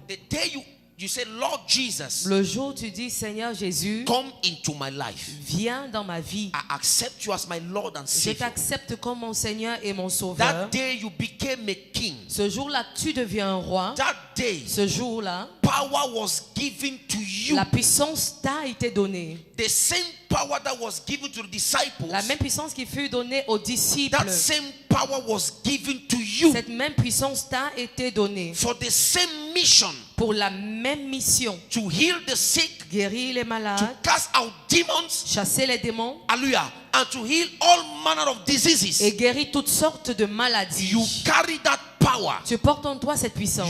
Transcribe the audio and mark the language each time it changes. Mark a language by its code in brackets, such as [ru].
[en] The day you say, Lord Jesus, [fr] Le jour où tu dis, Seigneur Jésus, [en] come into my life. [fr] viens dans ma vie. [en] I accept you as my Lord and [fr] Je [en] Savior. [fr] t'accepte comme mon Seigneur et mon Sauveur. [en] That day you became a king. [fr] Ce jour-là, tu deviens un roi. [en] That day, [fr] Ce jour-là, [en] power was given to you. [fr] la puissance t'a été donnée. [en] The same power that was given to the disciples, [fr] La même puissance qui fut donnée aux disciples, [en] that same power was given to you [fr] cette même puissance t'a été donnée [en] for the same mission, [fr] pour la même mission. [en] to heal the sick, [fr] Guérir les [en] to [fr] malades, [en] cast out demons, [fr] chasser les démons [en] hallelujah, and to heal all manner of diseases. [fr] et guérir toutes sortes de maladies. [en] You carry that power. [fr] Tu portes en toi cette puissance.